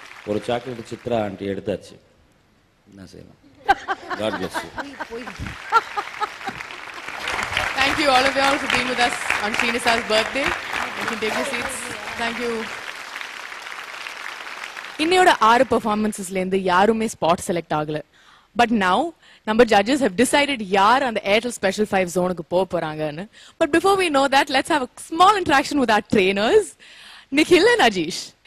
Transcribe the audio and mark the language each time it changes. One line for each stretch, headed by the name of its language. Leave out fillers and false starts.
Tamil: ஒரு chocolate Chitra aunty எடுத்தாச்சு, என்ன செய்யலாம்?
English: God bless you. Thank you all of y'all for being with us on Srinisa's birthday. You can take your seats. Thank you.
Tamil: இன்னையோட 6 பெர்ஃபார்மன்சஸ்ல இருந்து யாருமே spot select ஆகல. But நவ நம்ம
English: judges have decided
Tamil: யார் அந்த Airtel Special 5 ஜோனுக்கு போக போறாங்கன்னு.
English: But before we know that, let's have a small interaction with our trainers, Nikhil and Ajish.